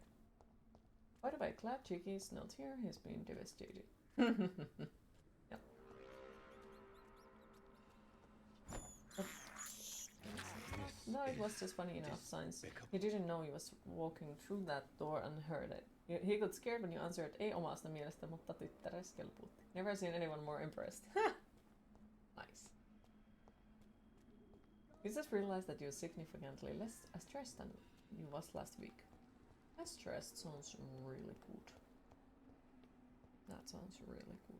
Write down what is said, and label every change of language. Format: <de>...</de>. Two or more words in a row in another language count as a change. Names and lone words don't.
<en>By the way, glad Chicky is not here. He's been devastated. Yep. No, it was just funny enough since he didn't know he was walking through that door and heard it. He got scared when you answered,</en> <fi>ei omasta mielestä, mutta tyttäres kelpuutti.</fi> <en>Never seen anyone more impressed. Nice. You just realized that you're significantly less stressed than you was last week. Less stressed sounds really good. That sounds really good.</en>